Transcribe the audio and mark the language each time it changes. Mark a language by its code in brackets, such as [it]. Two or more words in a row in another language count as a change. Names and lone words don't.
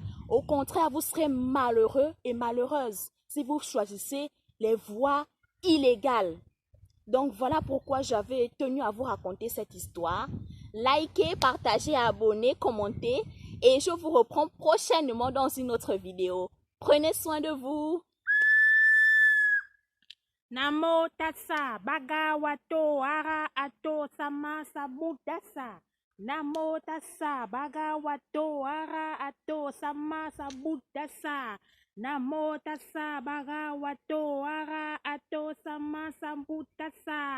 [fr] Au contraire, vous serez malheureux et malheureuse si vous choisissez les voies illégales. Donc voilà pourquoi j'avais tenu à vous raconter cette histoire. Likez, partagez, abonnez, commentez et je vous reprends prochainement dans une autre vidéo. Prenez soin de vous. [pi] Namo tassa bhagavato arahato sammasambuddhassa. Namo tassa bhagavato arahato sammasambuddhassa. Namo tassa bhagavato arahato sammasambuddhassa.